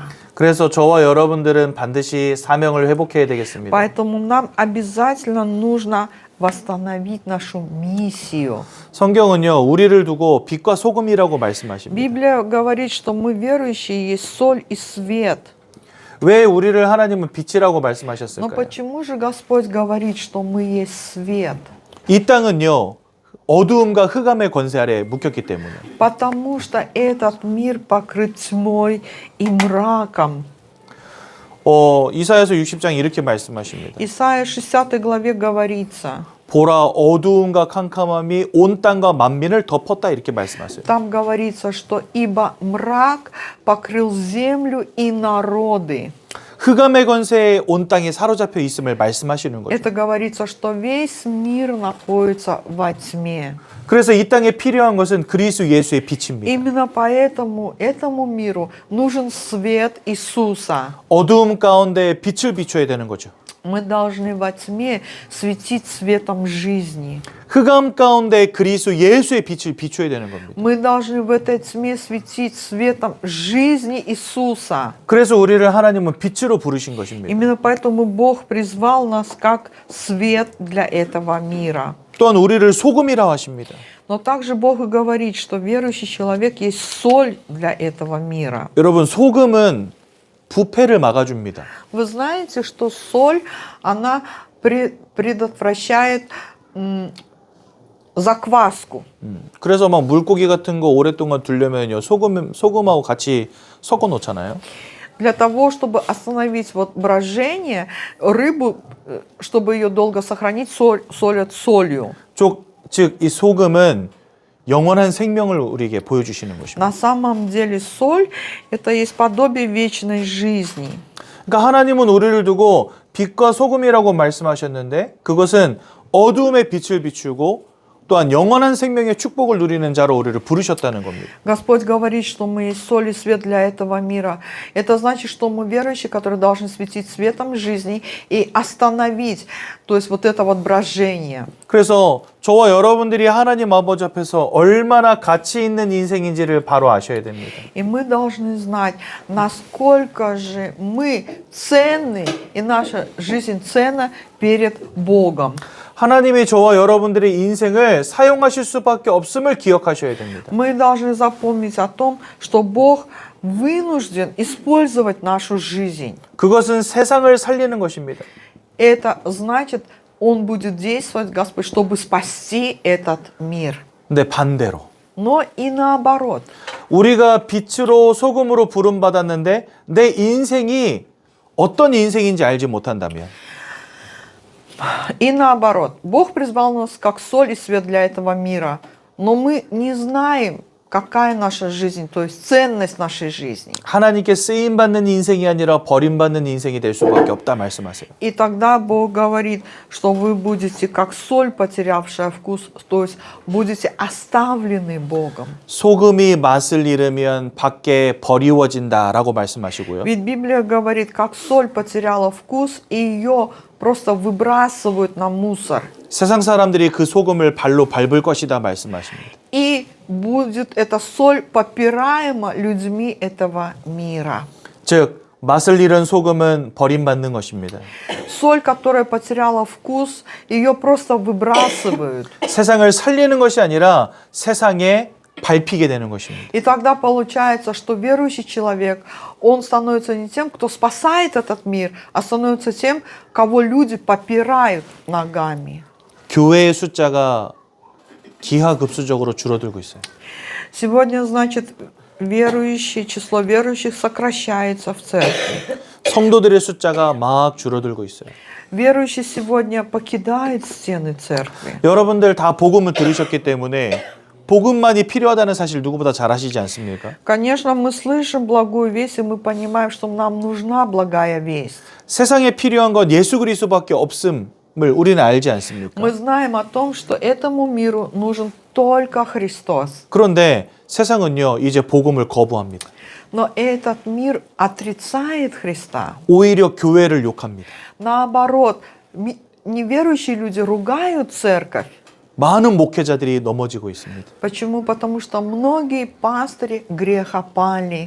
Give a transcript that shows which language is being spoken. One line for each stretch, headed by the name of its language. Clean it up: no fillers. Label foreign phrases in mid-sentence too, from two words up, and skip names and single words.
Korean: 그래서 저와 여러분들은 반드시 사명을 회복해야 되겠습니다.
Russian: Поэтому нам обязательно нужно восстановить нашу миссию.
Korean: 성경은요, 우리를 두고 빛과 소금이라고 말씀하십니다.
Russian: Библия говорит, что мы верующие есть соль и свет.
Korean: 왜 우리를 하나님은 빛이라고
Russian: Но
Korean: 말씀하셨을까요?
Russian: почему же Господь говорит, что мы есть свет?
Korean: 이 땅은요, 어두움과 흑암의 권세 아래 묶였기 때문에.
Russian: Потому что этот мир покрыт тьмой и мраком.
Korean: 이사야서 60장 이렇게 말씀하십니다.
Russian: Исайя 60 главе говорится,
Korean: 보라 어두움과 캄캄함이 온 땅과 만민을 덮었다 이렇게 말씀하세요.
Russian: там говорится, что ибо мрак покрыл землю и народы.
Korean: 흑암의 권세에 온 땅이 사로잡혀 있음을 말씀하시는 거죠.
Russian: Это говорится, что весь мир находится во тьме.
Korean: 그래서 이 땅에 필요한 것은 그리스도 예수의 빛입니다.
Russian: Именно поэтому этому миру нужен свет Иисуса.
Korean: 어두움 가운데 빛을 비춰야 되는 거죠.
Russian: Мы должны во тьме светить светом жизни.
Korean: 흑암 가운데 그리스도 예수의 빛을 비춰야 되는 겁니다.
Russian: Мы должны в этой тьме светить светом жизни Иисуса.
Korean: 그래서 우리를 하나님은 빛으로 부르신 것입니다.
Russian: Именно поэтому Бог призвал нас как свет для этого мира.
Korean: 또한 우리를 소금이라 하십니다.
Russian: Но также Бог и говорит, что верующий человек есть соль для этого мира.
Korean: 여러분, 소금은 부패를 막아줍니다.
Russian: Вы знаете, что соль, она предотвращает закваску.
Korean: 그래서 막 물고기 같은 거 오랫동안 두려면요, 소금하고 같이 섞어 놓잖아요.
Russian: Для того, чтобы остановить вот брожение, рыбу, чтобы ее долго сохранить, солят солью.
Korean: 즉, 이 소금은 영원한 생명을 우리에게 보여주시는 것입니다.
Russian: На самом деле соль – это есть подобие вечной жизни.
Korean: 그러니까 하나님은 우리를 두고 빛과 소금이라고 말씀하셨는데 그것은 어두움의 빛을 비추고 또한 영원한 생명의 축복을 누리는 자로 우리를 부르셨다는 겁니다.
Russian: Господь говорит, что мы есть соль и свет для этого мира. Это значит, что мы верующие, которые должны светить светом жизни и остановить, то есть вот это вот брожение.
Korean: 그래서 저와 여러분들이 하나님 아버지 앞에서 얼마나 가치 있는 인생인지를 바로 아셔야 됩니다.
Russian: И мы должны знать, насколько же мы ценны, и наша жизнь ценна перед Богом.
Korean: 하나님이 저와 여러분들의 인생을 사용하실 수밖에 없음을 기억하셔야 됩니다.
Russian: Мы должны запомнить о том, что Бог вынужден использовать нашу жизнь.
Korean: 그것은 세상을 살리는 것입니다.
Russian: Это значит, Он будет действовать, Господь, чтобы спасти этот мир.
Korean: 근데 반대로
Russian: Но и наоборот.
Korean: 우리가 빛으로 소금으로 부름받았는데 내 인생이 어떤 인생인지 알지 못한다면
Russian: И наоборот. Бог призвал нас как соль и свет для этого мира, но мы не знаем, какая наша жизнь, то есть ценность нашей жизни.
Korean: 하나님께 쓰임받는 인생이 아니라 버림받는 인생이 될 수밖에 없다 말씀하세요.
Russian: И тогда Бог говорит, что вы будете как соль, потерявшая вкус, то есть будете оставлены Богом.
Korean: 소금이 맛을 잃으면 밖에 버리워진다라고 말씀하시고요.
Russian: Ведь Библия говорит, как соль потеряла вкус, и ее просто выбрасывают на мусор.
Korean: 세상 사람들이 그 소금을 발로 밟을 것이다 말씀하십니다.
Russian: И будет эта соль попираема людьми этого мира.
Korean: 즉 맛을 잃은 소금은 버림받는 것입니다.
Russian: Соль, которая потеряла вкус, ее просто выбрасывают.
Korean: 세상을 살리는 것이 아니라 세상에 밟히게 되는 것입니다.
Russian: И тогда получается, что верующий человек, он становится не тем, кто спасает этот мир, а становится тем, кого люди попирают ногами.
Korean: 교회의 숫자가 기하급수적으로 줄어들고 있어요.
Russian: Сегодня, значит, число верующих сокращается в церкви.
Korean: 성도들의 숫자가 막 줄어들고 있어요.
Russian: Верующие сегодня покидают стены церкви.
Korean: 여러분들 다 복음을 들으셨기 때문에 복음만이 필요하다는 사실 누구보다 잘 아시지 않습니까?
Russian: Конечно, мы слышим благую весть, и мы понимаем, что нам нужна благая весть.
Korean: 세상에 필요한 건 예수 그리스도밖에 없음을 우리는 알지 않습니까?
Russian: Мы знаем о том, что этому миру нужен только Христос.
Korean: 그런데 세상은요, 이제 복음을 거부합니다.
Russian: Но этот мир отрицает Христа.
Korean: 오히려 교회를 욕합니다.
Russian: Наоборот, неверующие люди ругают церковь.
Korean: 많은 목회자들이 넘어지고 있습니다.
Russian: Почему? Потому что многие пастыри грехопали.